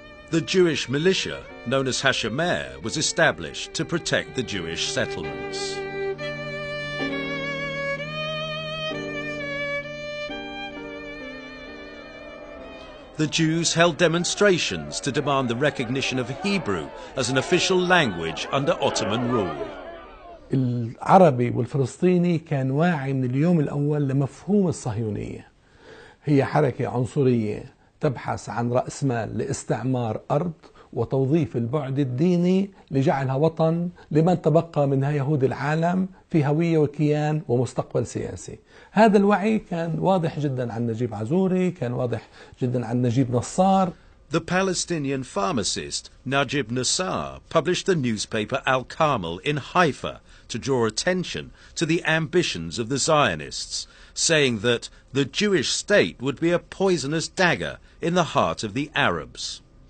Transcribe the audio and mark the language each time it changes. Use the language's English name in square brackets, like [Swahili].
[English] The Jewish militia, known as Hashomer, was established to protect the Jewish settlements. The Jews held demonstrations to demand the recognition of Hebrew as an official language under Ottoman rule. [Arabic] العربي والفلسطيني كان واعي من اليوم الأول لمفهوم الصهيونية. هي حركة عنصرية تبحث عن رأس مال لاستعمار أرض وتوظيف البعد الديني لجعلها وطن لمن تبقى منها يهود العالم في هوية وكيان ومستقبل سياسي. هذا الوعي كان واضح جدا عن نجيب عزوري، كان واضح جدا عن نجيب نصار. [English] The Palestinian pharmacist Najib Nassar published the newspaper Al-Carmel in Haifa to draw attention to the ambitions of the Zionists, saying that the Jewish state would be a poisonous dagger in the heart of the Arabs.